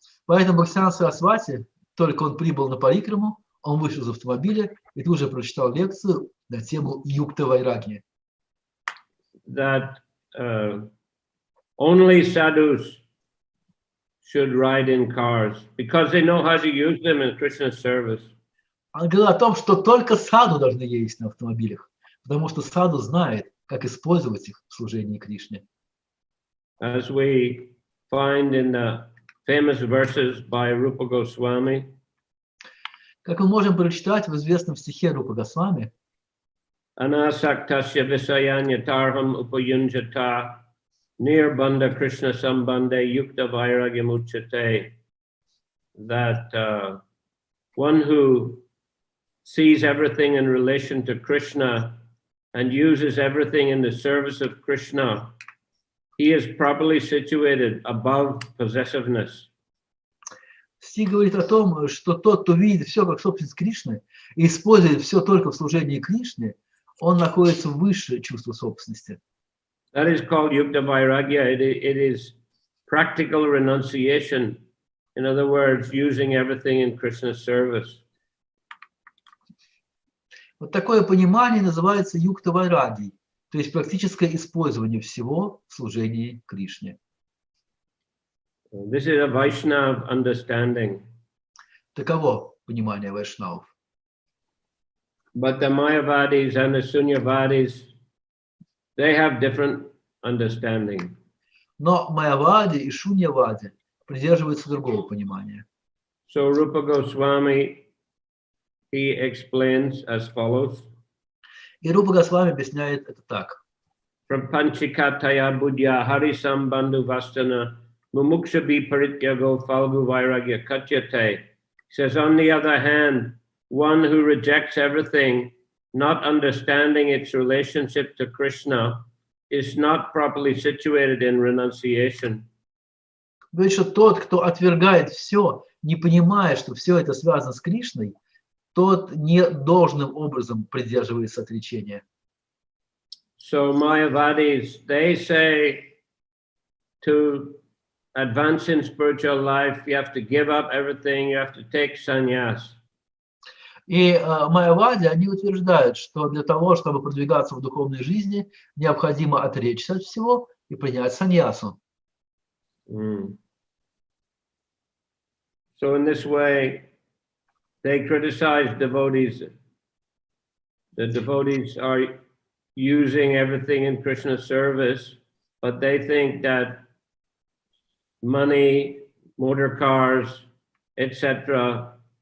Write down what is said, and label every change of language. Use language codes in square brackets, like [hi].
[ru] Поэтому Бхактивиданта Сарасвати, только он прибыл на парикраму, он вышел из автомобиля и тут же прочитал лекцию на тему юкта вайрагьи. [en] That only sadhus should ride in cars because they know how to use them in Krishna's service. [ru] Он говорил о том, что только саду должны ездить на автомобилях, потому что саду знает, как использовать их в служении Кришне. [en] As we find in the famous verses by Rupa Goswami, [ru] как мы можем прочитать в известном стихе Рупа Госвами, [sa] Anasaktasya visayanyatarham upayunjata nirbandha Krishna sambandhe yukta vairagyam uchate, [en] that one who sees everything in relation to Krishna and uses everything in the service of Krishna, he is properly situated above possessiveness. [ru] Стих говорит о том, что тот, кто видит все как собственность Кришны и использует все только в служении Кришне, он находится выше чувства собственности. [en] That is called yukta vairagya. It is practical renunciation. In other words, using everything in Krishna's service. [ru] Вот такое понимание называется юкта вайрагьей, то есть практическое использование всего в служении Кришне. [en] This is a Vaishnava understanding. [ru] Таково понимание вайшнавов. [en] But the Mayavadis and the Sunyavadis, they have different understanding. [ru] Но майявади и шуньявади придерживаются другого понимания. [en] So Rupa Goswami, he explains as follows. [ru] И Рупа Госвами объясняет это так. [sa] Prapanchikataya buddhya harisambandhu vastana mumukshabi parityago falgu vairagya katyate. [en] Says, on the other hand, one who rejects everything, not understanding its relationship to Krishna, is not properly situated in renunciation. [ru] Говорит, что тот, кто отвергает все, не понимая, что все это связано с Кришной, тот не должным образом придерживается отречения. [en] So Mayavadis, they say to advance in spiritual life, you have to give up everything, you have to take sannyas. [ru] И майявади, они утверждают, что для того, чтобы продвигаться в духовной жизни, необходимо отречься от всего и принять саньясу. [en] So in this way, they criticize devotees. The devotees are using everything in Krishna's service, but they think that money, motor cars, etc.